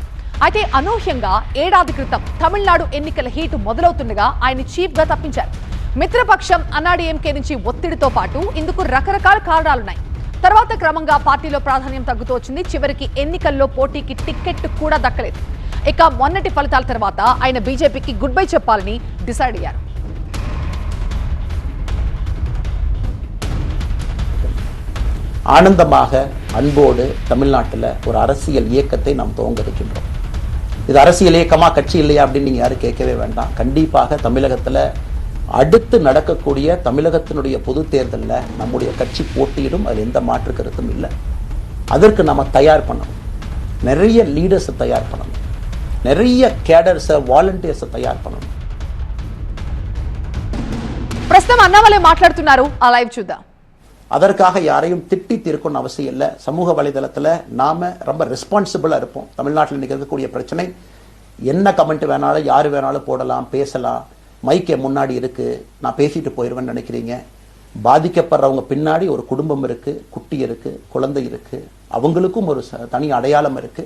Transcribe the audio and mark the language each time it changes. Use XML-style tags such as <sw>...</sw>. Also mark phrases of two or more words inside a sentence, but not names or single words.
<te>అయితే అనూహ్యంగా ఏడాది క్రితం తమిళనాడు ఎన్నికల హీట్ మొదలవుతుండగా ఆయన చీఫ్ గా తప్పించారు. మిత్రపక్షం అన్నాడీఎంకే నుంచి ఒత్తిడితో పాటు ఇందుకు రకరకాల కారణాలున్నాయి. తర్వాత క్రమంగా పార్టీలో ప్రాధాన్యం తగ్గుతూ వచ్చింది. చివరికి ఎన్నికల్లో పోటీకి టికెట్ కూడా దక్కలేదు. ఇక మొన్నటి ఫలితాల తర్వాత ఆయన బీజేపీకి</te> <en>good bye</en> <te>చెప్పాలని డిసైడ్ అయ్యారు.</te> <ta>ஆனந்தமாக அன்போடு தமிழ்நாட்டில் ஒரு அரசியல் இயக்கத்தை நாம் துவங்க இருக்கின்றோம். இது அரசியல் இயக்கமா கட்சி இல்லையா அப்படின்னு நீங்க யாரும் கேட்கவே வேண்டாம். கண்டிப்பாக தமிழகத்தில் அடுத்து நடக்கக்கூடிய தமிழகத்தினுடைய பொது தேர்தலில் நம்முடைய கட்சி போட்டியிடும், அதில் எந்த மாற்று கருத்தும் இல்லை. அதற்கு நம்ம தயார் பண்ணணும். நிறைய லீடர்ஸை தயார் பண்ணணும், நிறைய</ta> <en>cadres volunteers</en> <ta>தயார் பண்ணணும்.</ta> <te>ప్రస్తుతం అన్నామలై మాట్లాడుతున్నారు. ఆ లైవ్ చూద్దాం.</te> <ta>அதற்காக யாரையும் திட்டி தீர்க்கணும் அவசியம் இல்லை. சமூக வலைதளத்தில் நாம ரொம்ப ரெஸ்பான்சிபிளா இருப்போம். தமிழ்நாட்டில் இன்னைக்கு இருக்கக்கூடிய பிரச்சனை, என்ன கமெண்ட் வேணாலும் யாரு வேணாலும் போடலாம், பேசலாம். மைக்கே முன்னாடி இருக்கு, நான் பேசிட்டு போயிடுவேன்னு நினைக்கிறீங்க. பாதிக்கப்படுறவங்க பின்னாடி ஒரு குடும்பம் இருக்கு, குட்டி இருக்கு, குழந்தை இருக்கு, அவங்களுக்கும் ஒரு தனி அடையாளம் இருக்கு.</ta>